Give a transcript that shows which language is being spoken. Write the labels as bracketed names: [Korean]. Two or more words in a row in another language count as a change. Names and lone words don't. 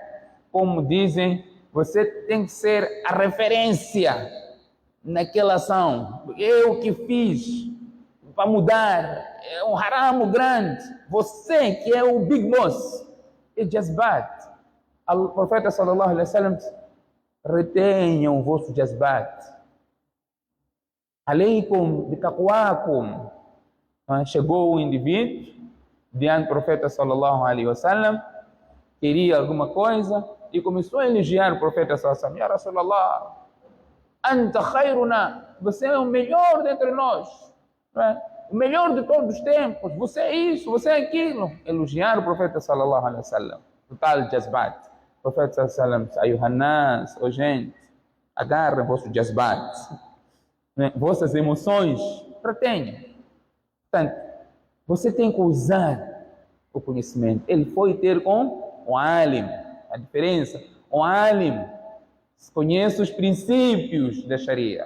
[Portuguese] Como dizem, você tem que ser a referência naquela ação. Eu que fiz para mudar, é um haram grande. Você que é o big boss, é jazbat. O profeta [Arabic] صلى الله عليه وسلم: [Portuguese] retenham o vosso jazbat. [Arabic] عليكم بتقواكم. [Portuguese] Chegou o indivíduo diante do profeta [Arabic] صلى الله عليه وسلم, [Portuguese] queria alguma coisa e começou a elogiar o profeta [Arabic] صلى الله عليه وسلم: يا رسول الله، أنت خيرنا, [Portuguese] você é o melhor dentre nós, o melhor de todos os tempos, você é isso, você é aquilo. Elogiar o profeta [Arabic] صلى الله عليه وسلم, [Portuguese] total jazbat. O profeta [Arabic] صلى الله عليه وسلم [Portuguese] disse: Ayuhannas, gente, agarrem vosso jazbat, vossas emoções, retenham. Portanto, você tem que usar o conhecimento. Ele foi ter com o alim. A diferença, o alim conhece os princípios da Sharia.